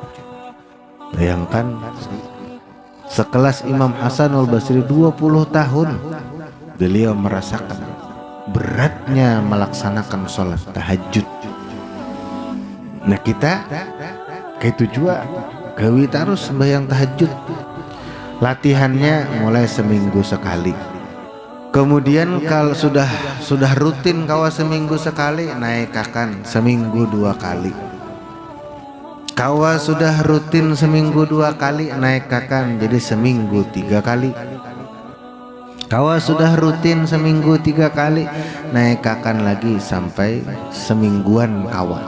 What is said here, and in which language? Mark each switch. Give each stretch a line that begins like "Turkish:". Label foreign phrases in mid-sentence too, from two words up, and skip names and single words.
Indonesian: Bayangkan sekelas Imam Hasanul Basri 20 tahun beliau merasakan beratnya melaksanakan sholat tahajud.
Banjar: Nah kita kayak tujuan gawi terus sembahyang tahajud.
Indonesian: Latihannya mulai seminggu sekali.
Banjar: Kemudian kalau sudah rutin kawa seminggu sekali, naikakan seminggu 2 kali. Kawa sudah rutin seminggu 2 kali, naikakan jadi seminggu 3 kali. Kawa sudah rutin seminggu 3 kali, naikakan lagi sampai semingguan kawa.